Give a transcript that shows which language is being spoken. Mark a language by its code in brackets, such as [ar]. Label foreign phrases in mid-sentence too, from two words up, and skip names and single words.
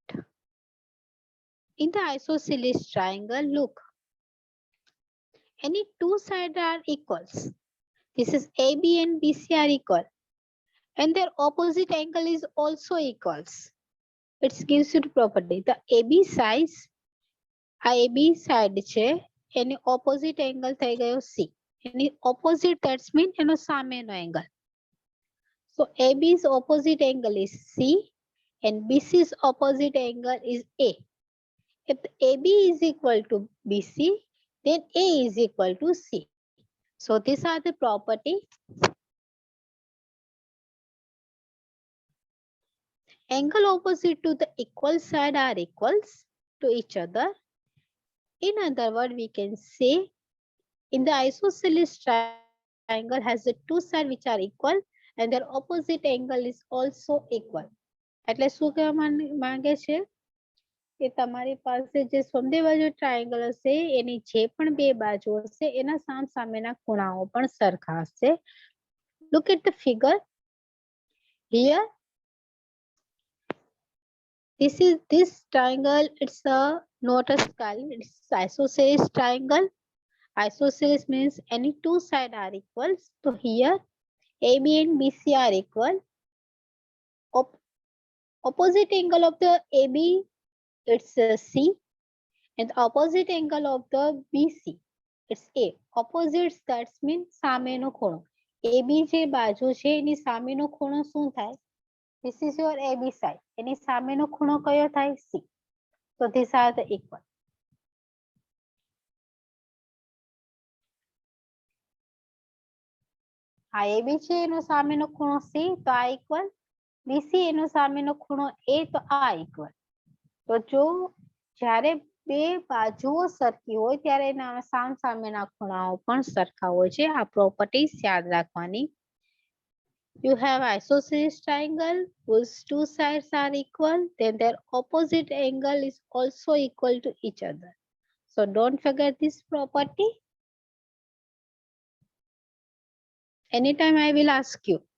[en] In the isosceles triangle, look, any two sides are equals. This is AB and BC are equal, and their opposite angle is also equals. It gives you the property. The AB size, AB side [gu] છે એની [en] opposite angle [gu] થઈ ગયો [en] C. એની opposite, that means [gu] એનો સામેનો [en] angle. So AB's opposite angle is C and BC's opposite angle is A. If AB is equal to BC, then A is equal to C. So these are the property. Angle opposite to the equal side are equals to each other. In other words, we can say in the isosceles triangle has the two sides which are equal and their opposite angle is also equal. [gu] એટલે શું કહેવા માંગે છે કે તમારી પાસે જે સમદ્વિબાજુ ટ્રાયેંગલ હશે એની જે પણ બે બાજુ હશે એના સામસામેના ખૂણાઓ પણ સરખા હશે. [en] Look at the figure. Here, this triangle, it's not a scalene, it's isosceles triangle. Isosceles means any two sides are equal. So here AB and BC are equal. Opposite angle of the AB, it's C, and the opposite angle of the BC, it's A. Opposites, that means [gu] સામેનો ખૂણો. AB જે બાજુ છે એની સામેનો ખૂણો શું થાય? [en] This is your AB side. [gu] એની સામેનો ખૂણો કયો થાય? C. [en] So these are the equal. [gu] આ AB છે એનો સામેનો ખૂણો C, તો આ equal. BC એનો સામેનો ખૂણો A, તો આ equal. તો જો જ્યારે બે બાજુઓ સરખી હોય ત્યારે એના સામસામેના ખૂણાઓ પણ સરખા હોય છે. આ પ્રોપર્ટીઝ યાદ રાખવાની. [en] You have isosceles triangle whose two sides are equal, then their opposite angle is also equal to each other. So don't forget this property. Anytime I will ask you.